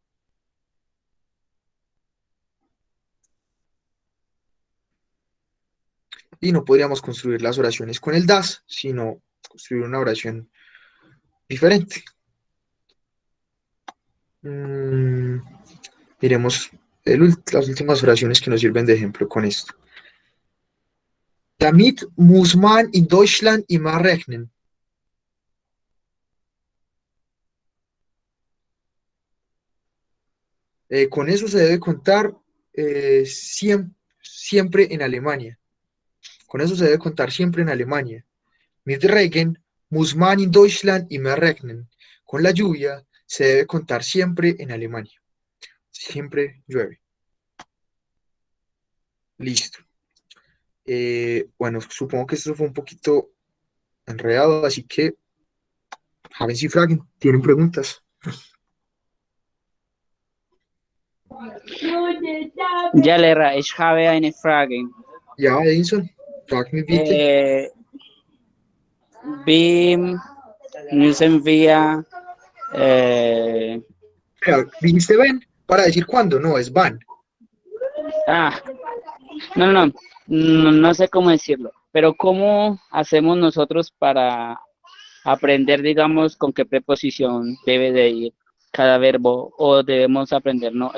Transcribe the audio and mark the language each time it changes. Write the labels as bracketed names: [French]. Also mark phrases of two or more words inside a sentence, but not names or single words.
[Spanish] Y no podríamos construir las oraciones con el das, sino construir una oración diferente. Miremos las últimas oraciones que nos sirven de ejemplo con esto. [German] Damit muss man in Deutschland immer rechnen. [Spanish] Con eso se debe contar siempre en Alemania. Con eso se debe contar siempre en Alemania. [German] Mit Regen muss man in Deutschland immer rechnen. [Spanish] Con la lluvia se debe contar siempre en Alemania. Siempre llueve. Listo. Bueno, supongo que esto fue un poquito enredado, así que [German] haben Sie Fragen? [Spanish] ¿Tienen preguntas? [German] Ja, Lehrer, ich habe eine Frage. Ja, Edinson, frag mich bitte. Wie müssen wir [Spanish] Mira, ¿dijiste ven? Para decir cuándo, no, es van. no sé cómo decirlo, pero ¿cómo hacemos nosotros para aprender, digamos, con qué preposición debe de ir cada verbo o debemos aprender, ¿no?